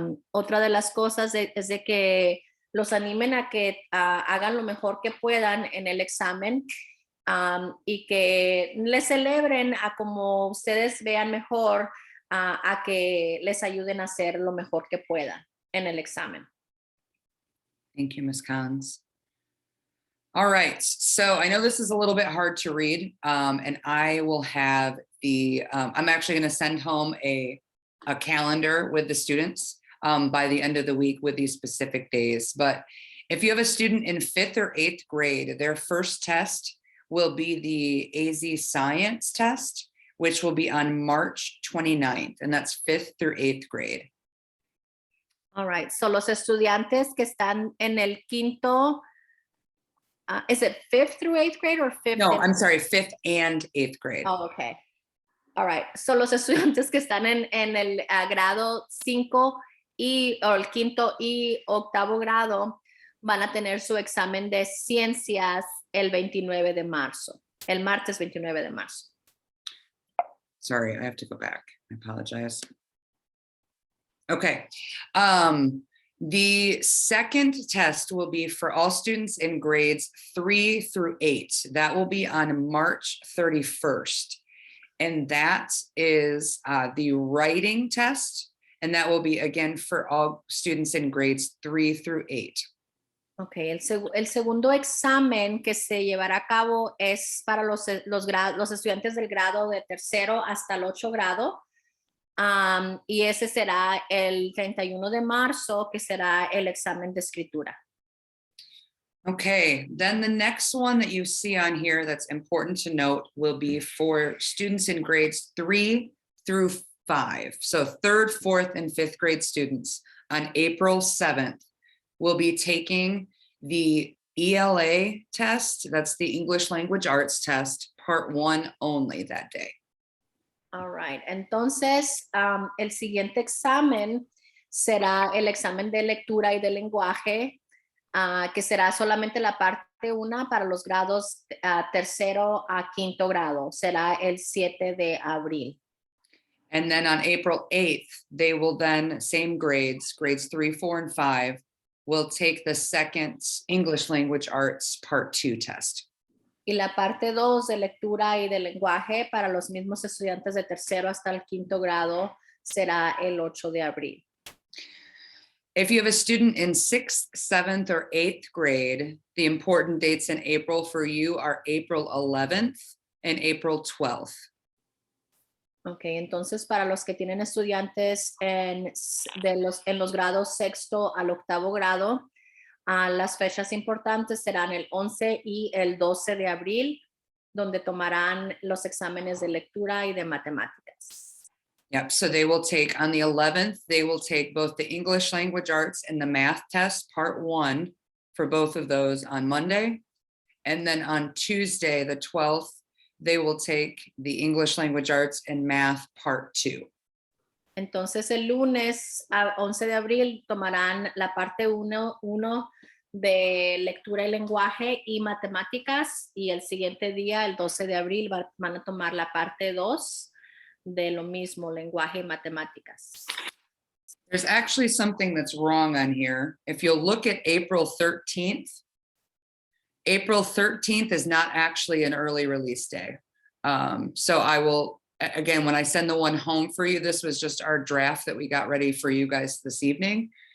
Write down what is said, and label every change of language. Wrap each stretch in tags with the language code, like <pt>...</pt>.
<es>Otra de las cosas es de que los animen a que hagan lo mejor que puedan en el examen. Y que les celebren a como ustedes vean mejor, a que les ayuden a hacer lo mejor que puedan en el examen.</es> <en>Thank you, Ms. Kahns. All right, so I know this is a little bit hard to read, and I will have I'm actually going to send home a calendar with the students by the end of the week with these specific days. But if you have a student in 5th or 8th grade, their first test will be the AZ Science test, which will be on March 29th, and that's 5th through 8th grade. All right, so</en> <es>los estudiantes que están en el quinto,</es> <en>is it 5th through 8th grade or 5th? No, I'm sorry, 5th and 8th grade. Oh, okay. All right, so</en> <es>los estudiantes que están en el grado 5 o el quinto y octavo grado van a tener su examen de ciencias el 29 de marzo, el martes 29 de marzo.</es> <en>Sorry, I have to go back. I apologize. Okay. The second test will be for all students in grades 3 through 8. That will be on March 31st. And that is the writing test. And that will be again for all students in grades 3 through 8.</en> <es>Ok, el segundo examen que se llevará a cabo es para los estudiantes del grado de 3º hasta el 8 grado. Y ese será el 31 de marzo, que será el examen de escritura.</es> <en>Okay, then the next one that you see on here that's important to note will be for students in grades 3 through 5. So 3rd, 4th, and 5th grade students on April 7th will be taking the ELA test. That's the English Language Arts test, part 1 only that day. All right.</en> <es>Entonces, el siguiente examen será el examen de lectura y de lenguaje, que será solamente la parte 1 para los grados tercero a quinto grado. Será el 7 de abril.</es> <en>And then on April 8th, they will then, same grades 3, 4, and 5, will take the second English language arts part 2 test.</en> <es>Y la parte 2 de lectura y de lenguaje para los mismos estudiantes de tercero hasta el quinto grado será el 8 de abril.</es> <en>If you have a student in 6th, 7th, or 8th grade, the important dates in April for you are April 11th and April 12th.</en> <es>Ok, entonces para los que tienen estudiantes en los grados sexto al octavo grado, las fechas importantes serán el 11 y el 12 de abril, donde tomarán los exámenes de lectura y de matemáticas.</es> <en>Yep, so they will take, on the 11th, they will take both the English language arts and the math test, part 1, for both of those on Monday. And then on Tuesday, the 12th, they will take the English language arts and math part 2.</en> <es>Entonces el lunes 11 de abril tomarán la parte 1 de lectura y lenguaje y matemáticas, y el siguiente día, el 12 de abril, van a tomar la parte 2 de lo mismo, lenguaje y matemáticas.</es> <en>There's actually something that's wrong on here. If you'll look at April 13th is not actually an early release day. So I will, again, when I send the one home for you, this was just our draft that we got ready for you guys this evening.</en>